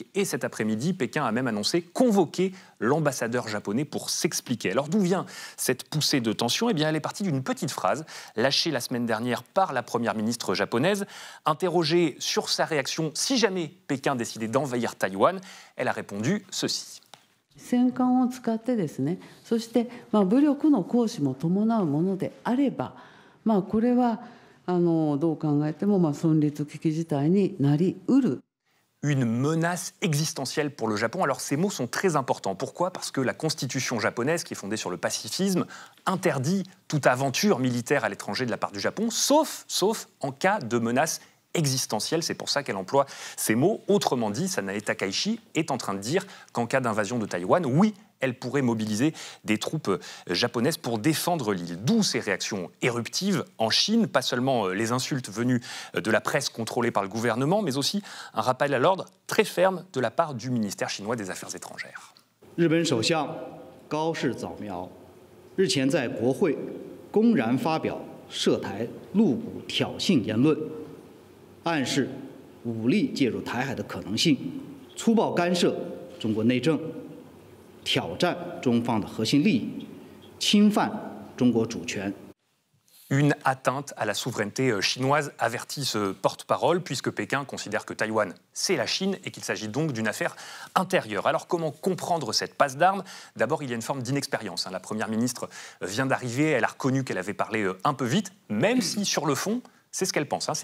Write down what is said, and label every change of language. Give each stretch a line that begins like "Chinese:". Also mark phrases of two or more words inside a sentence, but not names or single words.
French: Et cet après-midi, Pékin a même annoncé convoquer l'ambassadeur japonais pour s'expliquer. Alors d'où vient cette poussée de tension? Eh bien, elle est partie d'une petite phrase lâchée la semaine dernière par la première ministre japonaise. Interrogée sur sa réaction si jamais Pékin décidait d'envahir Taïwan, elle a répondu ceci.
Japanese: 戦艦を使ってですね、そして武力の行使も伴うものであれば、これはどう考えても存立危機事態になりうる。
French: Une menace existentielle pour le Japon. Alors ces mots sont très importants. Pourquoi? Parce que la constitution japonaise, qui est fondée sur le pacifisme, interdit toute aventure militaire à l'étranger de la part du Japon, sauf en cas de menace existentielle. C'est pour ça qu'elle emploie ces mots. Autrement dit, Sanae Takaichi est en train de dire qu'en cas d'invasion de Taïwan, oui, elle pourrait mobiliser des troupes japonaises pour défendre l'île. D'où ces réactions éruptives en Chine, pas seulement les insultes venues de la presse contrôlée par le gouvernement, mais aussi un rappel à l'ordre très ferme de la part du ministère chinois des Affaires étrangères.
Chinese: 日本首相高市早苗日前在国会公然发表涉台露骨挑衅言论，暗示武力介入台海的可能性，粗暴干涉中国内政，挑战中方的核心利益，侵犯中国主权。
French: Une atteinte à la souveraineté chinoise, avertit ce porte-parole, puisque Pékin considère que Taïwan, c'est la Chine et qu'il s'agit donc d'une affaire intérieure. Alors comment comprendre cette passe d'armes? D'abord, il y a une forme d'inexpérience. La Première ministre vient d'arriver, elle a reconnu qu'elle avait parlé un peu vite, même si sur le fond, c'est ce qu'elle pense.